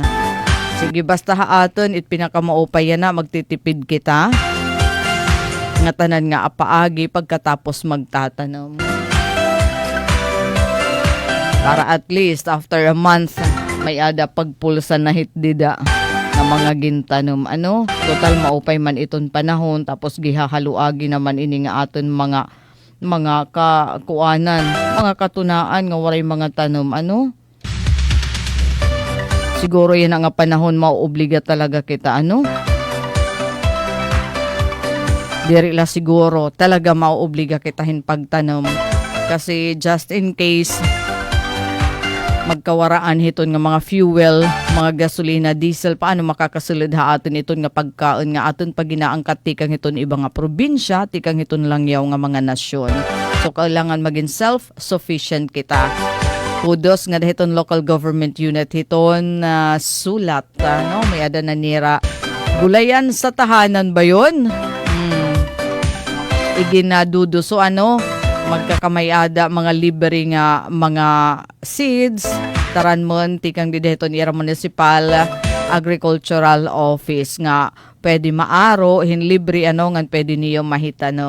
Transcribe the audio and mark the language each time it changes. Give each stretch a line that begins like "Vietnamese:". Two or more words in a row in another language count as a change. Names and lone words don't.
Waray: Sige, basta ha aton it pinakamaupay na magtitipid kita nga tanan nga apaagi pagkatapos magtatanom. Para at least
English: after a month
Waray: may ada pagpulsa na hitdida na mga gintanom, ano, total maupay man iton panahon, tapos gihahaluagi naman ini nga aton mga kakuanan, mga katunaan nga waray mga tanom, ano. Siguro yan nga panahon mauobliga talaga kita, ano. Diri la siguro talaga mauobliga kita hin pagtanom kasi
English: just in case
Waray: magkawaraan hiton nga mga fuel, mga gasolina, diesel, paano makakasulod ha aton iton nga pagkaon nga aton paginaangkat tikang hiton iba nga probinsya, tikang hiton lang yaw nga mga nasyon. So kailangan maging self-sufficient kita. Kudos nga hiton
English: local government unit
Waray: hiton sulat, no, may ada na nira.
Filipino: Gulayan sa tahanan ba yun?
Waray: Iginadudo. So ano, magkakamayada mga libre nga mga seeds taran mon tikang dideton ira
English: municipal agricultural office
Waray: nga pwede maaro hin libre, ano, nga pwede niyo mahitanom.